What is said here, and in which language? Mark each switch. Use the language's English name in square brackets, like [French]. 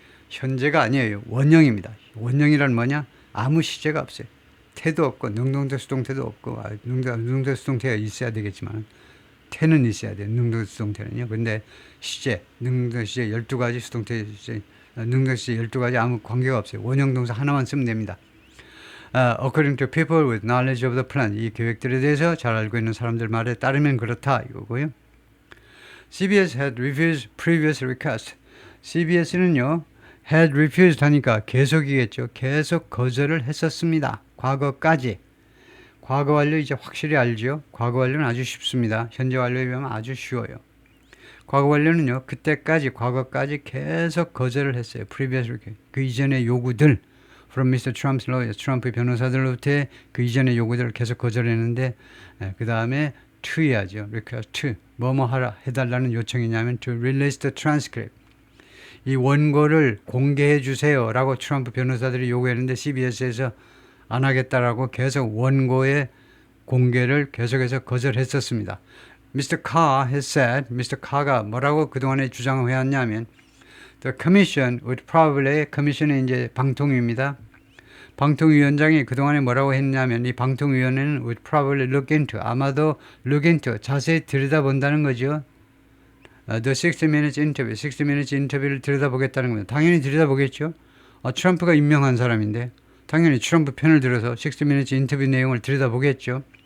[Korean] 현재가 아니에요. 원형입니다. 원형이란 뭐냐? 아무 시제가 없어요. 태도 없고, 능동태, 수동태도 없고, 능동태, 수동태가 있어야 되겠지만, 태는 있어야 돼요. 능동태, 수동태는요. 근데 시제, 능동태 시제 12가지, 수동태 시제, 능동태 시제 12가지 아무 관계가 없어요. 원형 동사 하나만 쓰면 됩니다. [English] According to people with knowledge of the plan. [Korean] 이 계획들에 대해서 잘 알고 있는 사람들 말에 따르면 그렇다 이거고요. [English] CBS had refused previous request. [Korean] CBS는요, [English] had refused [Korean] 하니까 계속이겠죠. 계속 거절을 했었습니다. 과거까지. 과거 완료 이제 확실히 알죠. 과거 완료는 아주 쉽습니다. 현재 완료에 비하면 아주 쉬워요. 과거 완료는요, 그때까지, 과거까지 계속 거절을 했어요. [English] previous request. [Korean] 그 이전의 요구들. [English] from Mr. Trump's lawyers, [Korean] 트럼프 변호사들로부터 그 이전의 요구들을 계속 거절했는데, 그 다음에 to 해야죠. [English] request to. [Korean] 뭐뭐 하라, 해달라는 요청이냐면 [English] to release the transcript. [Korean] 이 원고를 공개해 주세요 라고 트럼프 변호사들이 요구했는데 CBS에서 안 하겠다라고 계속 원고의 공개를 계속해서 거절했었습니다. Mr. [English] Carr has said, Mr. Carr가 [Korean] 뭐라고 그동안에 주장을 해왔냐면 [English] The commission would probably, commission은 [Korean] 이제 방통위입니다. 방통위원장이 그동안에 뭐라고 했냐면 이 방통위원회는 [English] would probably look into, [Korean] 아마도 [English] look into, [Korean] 자세히 들여다본다는 거죠. [English] The 60 Minutes interview, 60 Minutes [Korean] 인터뷰를 들여다보겠다는 겁니다. 당연히 들여다보겠죠. 트럼프가 임명한 사람인데 당연히 트럼프 편을 들어서 60 Minutes 인터뷰 내용을 들여다보겠죠.